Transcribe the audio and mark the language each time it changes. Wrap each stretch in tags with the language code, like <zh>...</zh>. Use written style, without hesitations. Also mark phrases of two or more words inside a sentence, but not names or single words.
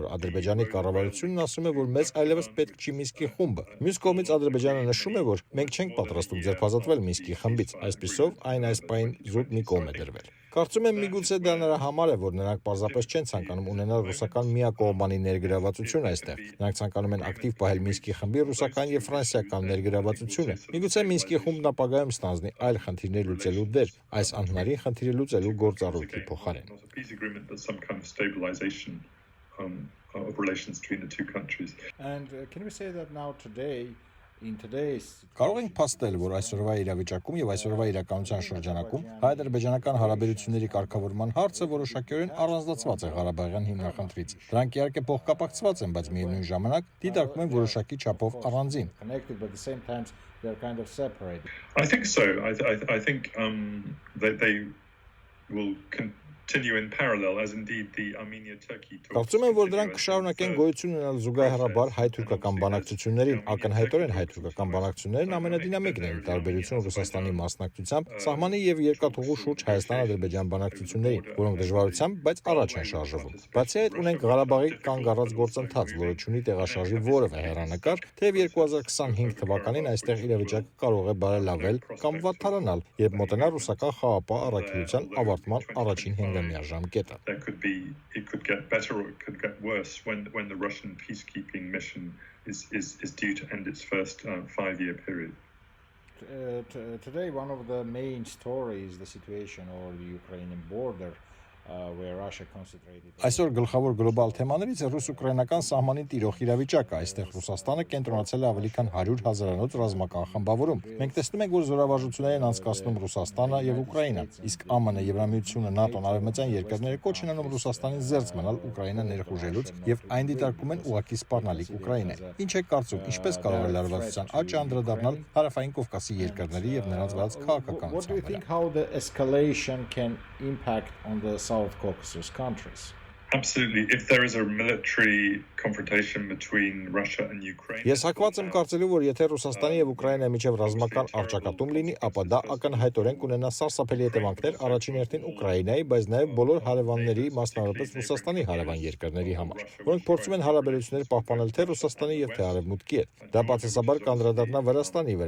<hy>Ադրբեջանի կառավարությունն ասում է, որ մեզ այլևս պետք չի Մինսկի խումբը։ Մյուս կողմից Ադրբեջանը նշում է, որ մենք չենք պատրաստվում ձերբազատվել Մինսկի խմբից, այսպիսով այն այս պահին զուտ մի կողմ է դրվել։ Կարծում եմ միգուցե դա նրա համար է, որ նրանք պարզապես չեն ցանկանում ունենալ ռուսական միակողմանի ներգրավվածություն այստեղ։ Նրանք ցանկանում են ակտիվ պահել Մինսկի խմբի ռուսական եւ ֆրանսիական ներգրավվածությունը։ Միգուցե Մինսկի խումբն ապագայում ստանձնի այլ խնդիրներ լուծելու դեր, այս անհնարին խնդիրը լուծելու գործառույթի փոխարեն։</hy> <en>Of relations between the two countries. And can we say that now today</en> <hy>Կարող ենք փաստել, որ այսօրվա իրավիճակում եւ այսօրվա իրականության շրջանակում հայ-ադրբեջանական հարաբերությունների կարգավորման հարցը որոշակիորեն առանձնացված է Ղարաբաղյան հիմնախնդրից։ Դրանք իհարկե փոխկապակցված են, բայց միևնույն ժամանակ դիտարկվում են որոշակի չափով առանձին։</hy> <en>I think so. I think they will continue in parallel, as indeed the Armenia-Turkey talks.</en> <hy>Կարծում եմ, որ դրանք կշարունակեն գոյություն ունենալ զուգահեռաբար հայ-թուրքական բանակցություններին։ Ակնհայտորեն հայ-թուրքական բանակցություններն ամենադինամիկն են, տարբերություն Ռուսաստանի մասնակցությամբ սահմանի եւ երկաթուղու շուրջ Հայաստան-Ադրբեջան բանակցություններին, որոնք դժվարությամբ, բայց առաջ են շարժվում։ Բացի այդ, ունենք Ղարաբաղի կանգ առած գործընթաց, որը ունի տեղաշարժի որևէ հեռանկար, թեև 2025 թվականին այստեղ իրավիճակը կարող է բարելավել կամ վատթարանալ, երբ մոտենա ռուսական խաղապահ առաքելության ավարտման առաջին հանգամյա ժամկետը։</hy> <en>It could get better or it could get worse when the Russian peacekeeping mission is due to end its first 5-year period. Today, one of the main stories is the situation on the Ukrainian border.</en> <hy>Այսօր գլխավոր գլոբալ թեմաներից է ռուս-ուկրաինական սահմանին տիրող իրավիճակը։ Այստեղ Ռուսաստանը կենտրոնացել է ավելի քան 100,000-անոց ռազմական խմբավորում։ Մենք տեսնում ենք, որ զորավարժություններ են անցկացնում Ռուսաստանը եւ Ուկրաինան, իսկ ԱՄՆ, Եվրամիությունը, ՆԱՏՕ-ն, արևմտյան երկրները կոչ են անում Ռուսաստանին զերծ մնալ Ուկրաինա ներխուժելուց եւ այն դիտարկում են ուղղակի սպառնալիք Ուկրաինայի։ Ինչ է կարծում, ինչպես կարող է լարվածության աճը անդրադառնալ Հարավային Կովկասի երկրների եւ նրանց վարած քաղաքականությանը։</hy> <en>South Caucasus countries. Absolutely. If there is a military confrontation between Russia and Ukraine.</en> <hy>Ես հակված եմ կարծելու, որ եթե Ռուսաստանի եւ Ուկրաինայի միջև ռազմական առճակատում լինի, ապա դա ակնհայտորեն կունենա սարսափելի հետևանքներ առաջին հերթին Ուկրաինայի, բայց նաեւ բոլոր հարևանների, մասնավորապես Ռուսաստանի հարևան երկրների համար, որոնք փորձում են հարաբերություններ պահպանել թե Ռուսաստանի եւ թե Արևմուտքի հետ։ Դա բացասաբար կանդրադառնա Վրաստանի վրա,</hy>